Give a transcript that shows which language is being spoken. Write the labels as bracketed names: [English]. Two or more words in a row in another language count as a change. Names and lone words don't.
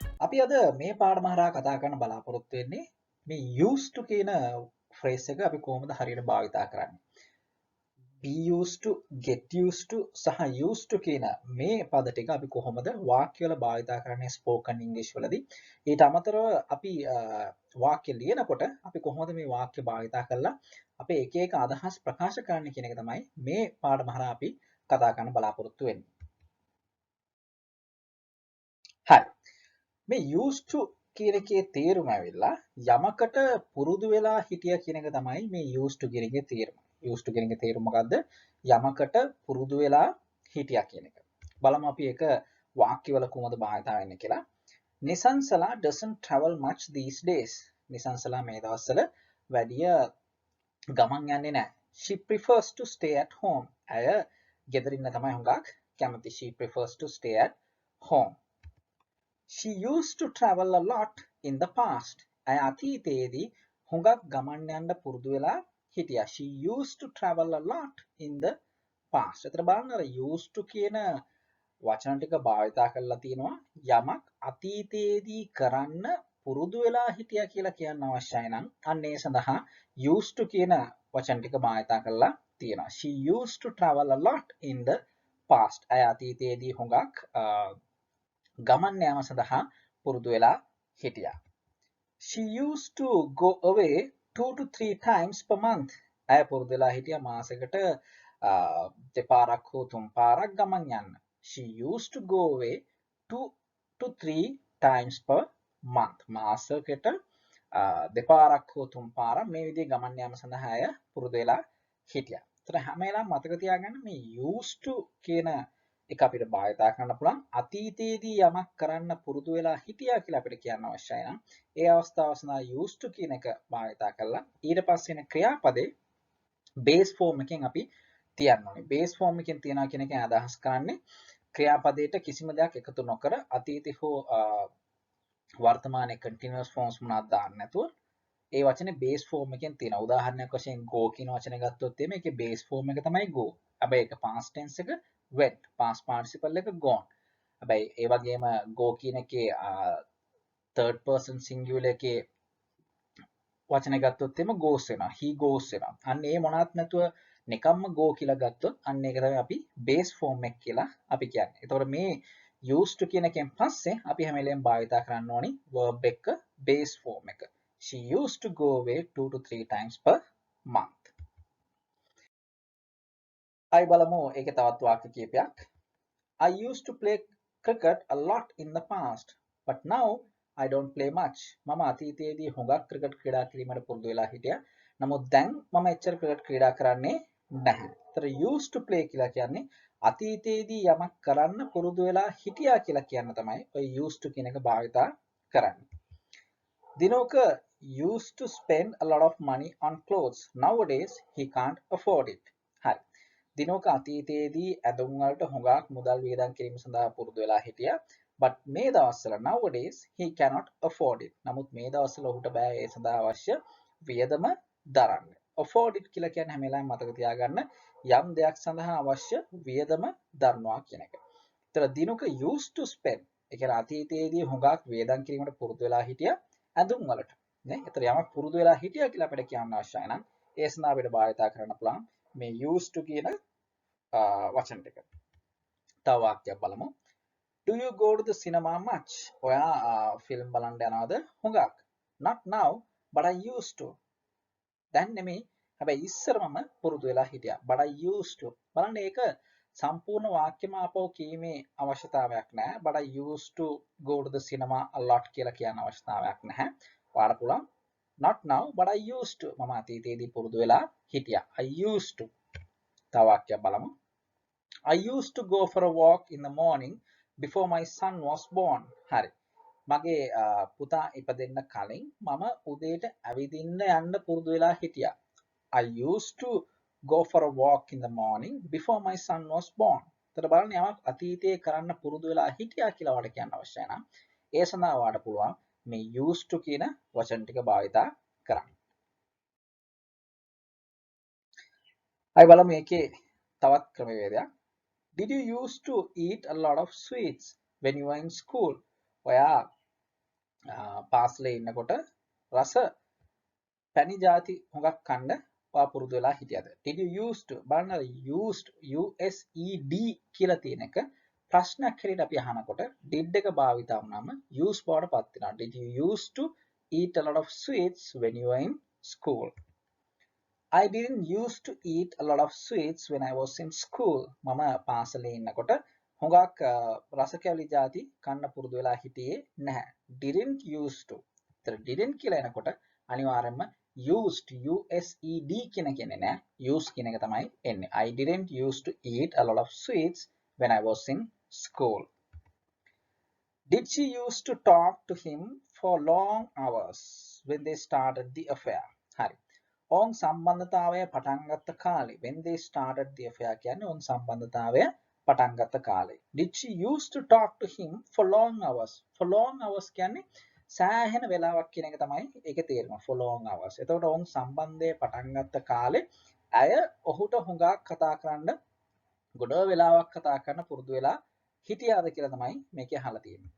[Sinhala] අපි අද මේ පාඩම හරහා කතා කරන්න බලාපොරොත්තු වෙන්නේ මේ [English] used to [Sinhala] කියන phrase එක අපි කොහොමද හරියට භාවිතා කරන්නේ. [English] be used to, get used to [Sinhala] සහ [English] used to [Sinhala] කියන මේ පද ටික අපි කොහොමද වාක්‍යවල භාවිතා කරන්නේ [English] spoken English [Sinhala] වලදී. ඊට අමතරව අපි වාක්‍ය ලියනකොට අපි කොහොමද මේ වාක්‍ය භාවිතා කරලා අපේ එක එක අදහස් ප්‍රකාශ කරන්න කියන එක තමයි මේ පාඩම හරහා අපි කතා කරන්න බලාපොරොත්තු වෙන්නේ. හරි. මේ [English] used to [Sinhala] කියන එකේ තේරුම ඇවිල්ලා යමකට පුරුදු වෙලා හිටිය කියන එක තමයි මේ [English] used to [Sinhala] කියන එකේ තේරුම. [English] used to [Sinhala] කියන එකේ තේරුම මොකද්ද? යමකට පුරුදු වෙලා හිටියා කියන එක. බලමු අපි ඒක වාක්‍යවල කොහොමද භාවිතා වෙන්නේ කියලා. [English] Nisansala doesn't travel much these days. [Sinhala] Nisansala මේ දවස්වල වැඩිය ගමන් යන්නේ නැහැ. [English] She prefers to stay at home. [Sinhala] ඇය ගෙදර ඉන්න තමයි හුඟක් කැමති. [English] She prefers to stay at home. She used to travel a lot in the past. [Sinhala] ඇය අතීතයේදී හුඟක් ගමන් යන්න පුරුදු වෙලා හිටියා. [English] She used to travel a lot in the past. [Sinhala] එතන බලන්න අර [English] used to [Sinhala] කියන වචන ටික භාවිතා කරලා තියෙනවා යමක් අතීතයේදී කරන්න පුරුදු වෙලා හිටියා කියලා කියන්න අවශ්‍යයි නම් අන්න ඒ සඳහා [English] used to [Sinhala] කියන වචන ටික භාවිතා කරලා තියෙනවා. [English] She used to travel a lot in the past. [Sinhala] ඇය අතීතයේදී හුඟක් ගමන් යාම සඳහා පුරුදු වෙලා හිටියා. [English] She used to go away 2 to 3 times per month. [Sinhala] ඇය පුරුදු වෙලා හිටියා මාසෙකට දෙපාරක් හෝ තුන් පාරක් ගමන් යන්න. [English] She used to go away 2 to 3 times per month. [Sinhala] මාසෙකට දෙපාරක් හෝ තුන් පාරක් මේ විදිහේ ගමන් යාම සඳහා ඇය පුරුදු වෙලා හිටියා. ඒතර හැම වෙලාවෙම මතක තියාගන්න මේ [English] used to [Sinhala] කියන එක අපිට භාවිතා කරන්න පුළුවන් අතීතයේදී යමක් කරන්න පුරුදු වෙලා හිටියා කියලා අපිට කියන්න අවශ්‍යයි නම් ඒ අවස්ථාව සඳහා [English] used to [Sinhala] කියන එක භාවිතා කරලා ඊට පස්සේ එන ක්‍රියාපදේ [English] base form [Sinhala] එකෙන් අපි තියන්න ඕනේ. [English] base form [Sinhala] එකෙන් තියනවා කියන එකෙන් අදහස් කරන්නේ ක්‍රියාපදයට කිසිම දෙයක් එකතු නොකර අතීතේ හෝ වර්තමානයේ [English] continuous forms [Sinhala] මොනවද දාන්න නැතුව ඒ වචනේ [English] base form [Sinhala] එකෙන් තියෙනවා. උදාහරණයක් වශයෙන් go කියන වචනේ ගත්තොත් එimhe ඒකේ [English] base form [Sinhala] එක තමයි go. හැබැයි ඒක [English] past tense [Sinhala] එක [English] went, past participle [Sinhala] එක gone. හැබැයි ඒ වගේම go කියන එකේ [English] third person singular [Sinhala] එකේ වචන ගත්තොත් එimhe goes වෙනවා. [English] he goes [Sinhala] වෙනවා. අන්න ඒ මොනවත් නැතුව නිකම්ම go කියලා ගත්තොත් අන්න ඒක තමයි අපි [English] base form [Sinhala] එක කියලා අපි කියන්නේ. ඒතකොට මේ [English] used to [Sinhala] කියන එකෙන් පස්සේ අපි හැම වෙලේම භාවිතා කරන්න ඕනි verb එක [English] base form [Sinhala] එක. [English] She used to go away 2 to 3 times per month. [Sinhala] I බලමු ඒකේ තවත් වාක්‍ය කීපයක්. [English] I used to play cricket a lot in the past, but now I don't play much. [Sinhala] මම අතීතයේදී හුඟක් ක්‍රිකට් ක්‍රීඩා කිරීමට පුරුදු වෙලා හිටියා. නමුත් දැන් මම එච්චර ක්‍රිකට් ක්‍රීඩා කරන්නේ නැහැ. ඒතර [English] used to play [Sinhala] කියලා කියන්නේ අතීතයේදී යමක් කරන්න පුරුදු වෙලා හිටියා කියලා කියන්න තමයි ඔය [English] used to [Sinhala] කියන එක භාවිතා කරන්නේ. [English] Dinoka used to spend a lot of money on clothes. Nowadays he can't afford it. [Sinhala] හරි. දිනෝක අතීතයේදී ඇඳුම් වලට හුඟක් මුදල් වියදම් කිරීම සඳහා පුරුදු වෙලා හිටියා. [English] But [Sinhala] මේ දවස්වල [English] nowadays he cannot afford it. [Sinhala] නමුත් මේ දවස්වල ඔහුට බෑ ඒ සඳහා අවශ්‍ය වියදම දරන්න. [English] afford it [Sinhala] කියලා කියන්නේ හැම වෙලාවෙම මතක තියාගන්න යම් දෙයක් සඳහා අවශ්‍ය වියදම දරනවා කියන එක. ඒතර දිනෝක [English] used to spend [Sinhala] ඒ කියන්නේ අතීතයේදී හුඟක් වියදම් කිරීමට පුරුදු වෙලා හිටියා ඇඳුම් වලට. නේ? ඒතර යමක් පුරුදු වෙලා හිටියා කියලා අපිට කියන්න අවශ්‍යයි නම් ඒ සඳහා අපිට භාවිතා කරන්න පුළුවන් මේ [English] used to [Sinhala] කියන වචන ටික. තව වාක්‍යයක් බලමු. [English] Do you go to the cinema much? [Sinhala] ඔයා ෆිල්ම් බලන්න යනවද හුඟක්? [English] Not now, but I used to. [Sinhala] දැන් නෙමෙයි. හැබැයි ඉස්සර මම පුරුදු වෙලා හිටියා. [English] But I used to. [Sinhala] බලන්න ඒක සම්පූර්ණ වාක්‍යම ආපහු කීමේ අවශ්‍යතාවයක් නැහැ. [English] But I used to go to the cinema a lot [Sinhala] කියලා කියන අවශ්‍යතාවයක් නැහැ. ඔයාලට පුළුවන් [English] not now, but I used to. [Sinhala] මම අතීතයේදී පුරුදු වෙලා හිටියා. [English] I used to. [Sinhala] තව වාක්‍යයක් බලමු. [English] I used to go for a walk in the morning before my son was born. [Sinhala] හරි. මගේ පුතා ඉපදෙන්න කලින් මම උදේට ඇවිදින්න යන්න පුරුදු වෙලා හිටියා. [English] I used to go for a walk in the morning before my son was born. [Sinhala] එතකොට බලන්න යමක් අතීතයේ කරන්න පුරුදු වෙලා හිටියා කියලා ඔයාලට කියන්න අවශ්‍යයි නම් ඒ සඳහා ඔයාලට පුළුවන් මේ [English] used to [Sinhala] කියන වචන ටික භාවිතා කරන්න. අය බලමු මේකේ තවත් ක්‍රමවේදයක්. [English] Did you used to eat a lot of sweets when you were in school? [Sinhala] ඔයා පාසලේ ඉන්නකොට රස පැණි ಜಾති හුඟක් කන්න ඔයා පුරුදු වෙලා හිටියද? [English] Did you used to [Sinhala] බලන්න [English] used USED [Sinhala] කියලා තියෙන එක ප්‍රශ්නයක් හැටියට අපි අහනකොට did එක භාවිතා වුනම use බවට පත් වෙනවා. [English] Did you used to eat a lot of sweets when you were in school? I didn't used to eat a lot of sweets when I was in school. [Sinhala] මම පාසලේ ඉන්නකොට හුඟක් රස කැවිලි ಜಾති කන්න පුරුදු වෙලා හිටියේ නැහැ. [English] Didn't used to. [Sinhala] ඒතර didn't කියලා එනකොට අනිවාර්යයෙන්ම [English] used USED [Sinhala] කියන කෙනේ නෑ. use කියන එක තමයි එන්නේ. [English] I didn't used to eat a lot of sweets when I was in school. Did she used to talk to him for long hours when they started the affair? [Sinhala] හරි. ඔවුන් සම්බන්ධතාවය පටන් ගත්ත කාලේ [English] when they started the affair [Sinhala] කියන්නේ ඔවුන් සම්බන්ධතාවය පටන් ගත්ත කාලේ. [English] Did she used to talk to him for long hours? For long hours [Sinhala] කියන්නේ සෑහෙන වෙලාවක් කියන එක තමයි ඒකේ තේරුම. [English] For long hours. [Sinhala] එතකොට ඔවුන් සම්බන්ධය පටන් ගත්ත කාලේ ඇය ඔහුට හුඟක් කතා කරන්න ගොඩ වෙලාවක් කතා කරන්න පුරුදු වෙලා හිටියාද කියලා තමයි මේකේ අහලා තියෙන්නේ.